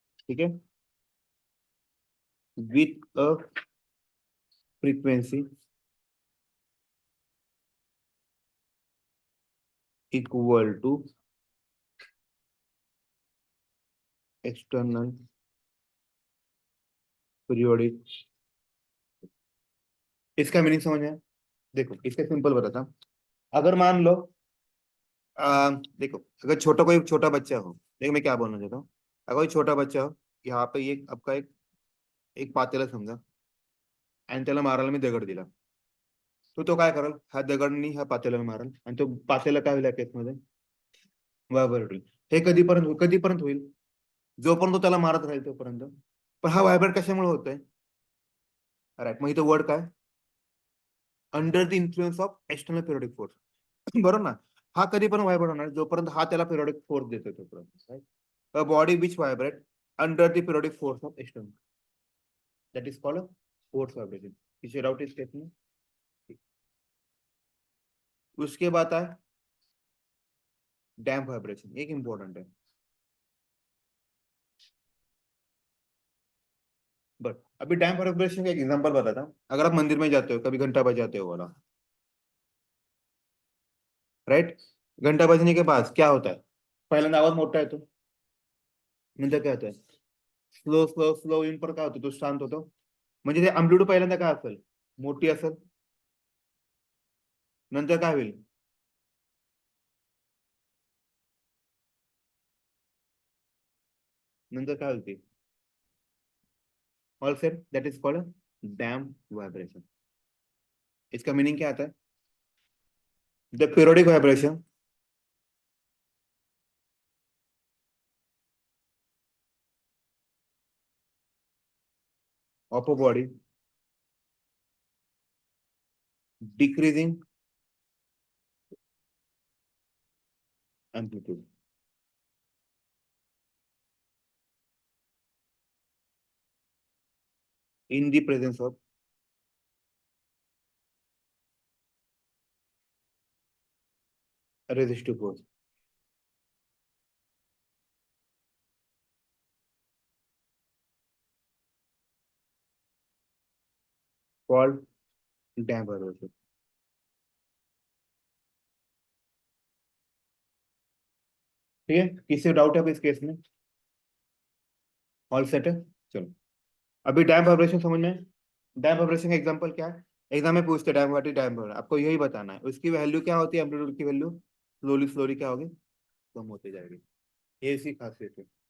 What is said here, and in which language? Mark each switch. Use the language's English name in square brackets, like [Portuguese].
[Hindi] ठीक है, [English] with a frequency equal to external periodic। [Hindi] इसका मीनिंग समझ में आया? देखो, इसका सिंपल बताता हूँ। अगर मान लो, देखो, अगर छोटा कोई छोटा बच्चा हो, देखो मैं क्या बोलना चाहता हूँ। अगर कोई छोटा बच्चा हो, यहाँ पे ये आपका [Marathi] एक एक पातेला समजा, आणि त्याला मारायला मी दगड दिला, तो काय करल? हा दगडनी ह्या पातेल्याला मारल आणि तो पातेला काय होईल या केसमध्ये? व्हायब्रेट होईल। हे कधीपर्यंत होईल? जोपर्यंत तो त्याला मारत राहील तोपर्यंत। पण हा व्हायब्रेट कशामुळे होतोय? राईट, मग इथं वर्ड काय? [English] Under the influence of external periodic force. [Marathi] बरोबर ना? हा कधी पण व्हायब्रेट होणार जोपर्यंत हा त्याला पिरियोडिक फोर्स देतोय तोपर्यंत। [English] A body which vibrate under the periodic force of external. That is called a force vibration. [Hindi] किसी डाउट इस केस में? उसके बाद है डैम्प वाइब्रेशन, एक इंपॉर्टेंट है। बट अभी डैम्प वाइब्रेशन का एक एग्जांपल बताता हूँ। अगर आप मंदिर में जाते हो, कभी घंटा बजाते हो वाला, राइट? घंटा बजने के बाद क्या होता है? [Marathi] पहिल्यांदा आवाज मोठा येतो, नंतर काय होतं? स्लो स्लो स्लो इन पर काय होतं? तो शांत होतो. म्हणजे ते अँप्लिट्यूड पहिल्यांदा काय असेल? मोठी असेल, नंतर काय होईल? नंतर काय होईल ते? [English] All set, that is called damp vibration. [Hindi] इसका मीनिंग क्या आता है? [English] The periodic vibration of a body decreasing amplitude in the presence of resistive force called damp vibration। [Hindi] ठीक है, किसी डाउट है इस केस में? [English] all set [Hindi] है, चलो। अभी डैम्प वाइब्रेशन समझ में? डैम्प वाइब्रेशन का एग्जांपल क्या है? एग्जाम में पूछते डैम्प [English] what is damp, [Hindi] आपको यही बताना है। उसकी वैल्यू क्या होती है? एम्पलीट्यूड की वैल्यू स्लोली स्लोली क्या होगी? कम होती जाएगी। ये इसकी खासियत है।